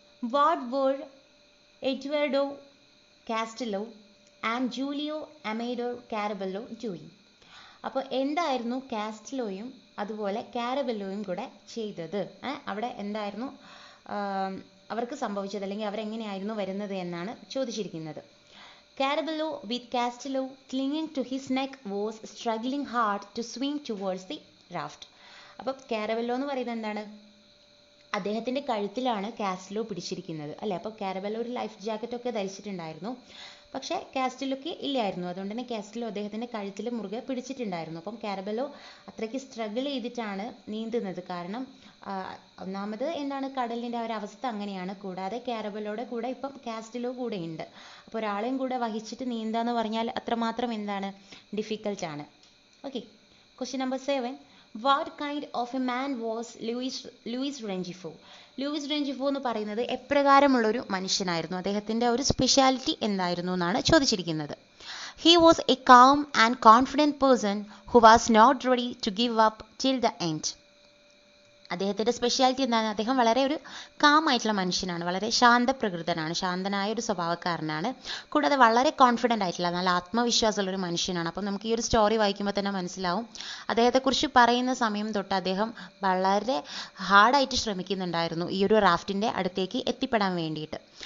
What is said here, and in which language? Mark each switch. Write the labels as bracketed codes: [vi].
[en] What were Eduardo Castelo and Julio Amado Carabello doing? [ml] അപ്പോൾ എന്തായിരുന്നു കാസ്റ്റലോയും അതുപോലെ കാരബെല്ലോയും കൂടെ ചെയ്തത്? അവിടെ എന്തായിരുന്നു അവർക്ക് സംഭവിച്ചത് അല്ലെങ്കിൽ അവരെങ്ങനെയായിരുന്നു വരുന്നത് എന്നാണ് ചോദിച്ചിരിക്കുന്നത്. [en] Carabello, with Castello clinging to his neck, was struggling hard to swim towards the raft. [ml] അപ്പം കാരബെല്ലോ എന്ന് പറയുന്നത് എന്താണ്? അദ്ദേഹത്തിൻ്റെ കഴുത്തിലാണ് കാസ്റ്റലോ പിടിച്ചിരിക്കുന്നത് അല്ലേ. അപ്പോൾ കാരബെല്ലോ ഒരു ലൈഫ് ജാക്കറ്റൊക്കെ ധരിച്ചിട്ടുണ്ടായിരുന്നു, പക്ഷേ കാസ്റ്റലോക്ക് ഇല്ലായിരുന്നു. അതുകൊണ്ട് തന്നെ കാസ്റ്റലോ അദ്ദേഹത്തിൻ്റെ കഴുത്തിൽ മുറുകെ പിടിച്ചിട്ടുണ്ടായിരുന്നു. അപ്പം കാരബെല്ലോ അത്രയ്ക്ക് സ്ട്രഗിൾ ചെയ്തിട്ടാണ് നീന്തുന്നത്. കാരണം ഒന്നാമത് എന്താണ്, കടലിൻ്റെ ആ ഒരു അവസ്ഥ അങ്ങനെയാണ്. കൂടാതെ കാരബെല്ലോയുടെ കൂടെ ഇപ്പം കാസ്റ്റലോ കൂടെ ഉണ്ട്. അപ്പോൾ ഒരാളെയും കൂടെ വഹിച്ചിട്ട് നീന്തുക എന്ന് പറഞ്ഞാൽ അത്രമാത്രം എന്താണ്, ഡിഫിക്കൽട്ടാണ്. [en] Okay, question number 7. What kind of a man was Luis Renjifo? [ml] Luis റെഞ്ചിഫോ എന്ന് പറയുന്നത് എപ്രകാരമുള്ളൊരു മനുഷ്യനായിരുന്നു? അദ്ദേഹത്തിൻ്റെ ഒരു സ്പെഷ്യാലിറ്റി എന്തായിരുന്നു എന്നാണ് ചോദിച്ചിരിക്കുന്നത്. [en] He was a calm and confident person who was not ready to give up till the end. [ml] അദ്ദേഹത്തിൻ്റെ സ്പെഷ്യാലിറ്റി എന്താണ്? അദ്ദേഹം വളരെ ഒരു കാമായിട്ടുള്ള മനുഷ്യനാണ്, വളരെ ശാന്തപ്രകൃതനാണ്, ശാന്തനായ ഒരു സ്വഭാവക്കാരനാണ്. കൂടാതെ വളരെ കോൺഫിഡൻ്റ് ആയിട്ടുള്ള നല്ല ആത്മവിശ്വാസമുള്ള ഒരു മനുഷ്യനാണ്. അപ്പം നമുക്ക് ഈ ഒരു സ്റ്റോറി വായിക്കുമ്പോൾ തന്നെ മനസ്സിലാവും, അദ്ദേഹത്തെക്കുറിച്ച് പറയുന്ന സമയം തൊട്ട് അദ്ദേഹം വളരെ ഹാർഡായിട്ട് ശ്രമിക്കുന്നുണ്ടായിരുന്നു ഈ ഒരു റാഫ്റ്റിൻ്റെ അടുത്തേക്ക് എത്തിപ്പെടാൻ വേണ്ടിയിട്ട്.